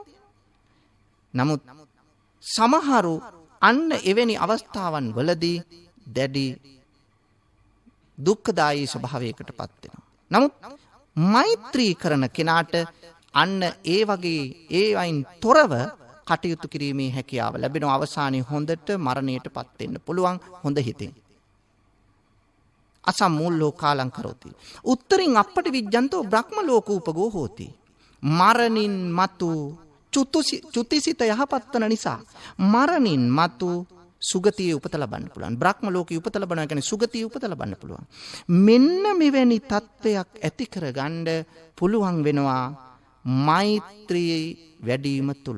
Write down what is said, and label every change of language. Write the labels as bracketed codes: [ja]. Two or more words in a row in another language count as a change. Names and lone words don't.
[si] නමුත් සමහරු අන්න එවැනි අවස්ථාවන් වලදී දැඩි දුක්ඛදායී ස්වභාවයකටපත් වෙනවා. නමුත් මෛත්‍රී කරන කෙනාට අන්න ඒ වගේ ඒ වයින් තොරව කටයුතු කිරීමේ හැකියාව ලැබෙන අවසානයේ හොඳට මරණයටපත් වෙන්න පුළුවන් හොඳ හිතෙන්. [pi] අසම්මූල්ලෝ කාලං කරෝති. උත්තරින් අපට විජ්ජන්තෝ බ්‍රහ්ම ලෝකූපගෝ හෝති. [si] මරණින් මතු චුතිසිත යහපත් වන නිසා මරණින් මතු සුගතියේ උපත ලබන්න පුළුවන්. බ්‍රහ්ම ලෝකයේ උපත ලබනවා කියන්නේ සුගතියේ උපත ලබන්න පුළුවන්. මෙන්න මෙවැනි තත්වයක් ඇති කරගන්න පුළුවන් වෙනවා මෛත්‍රී වැඩිම තුල.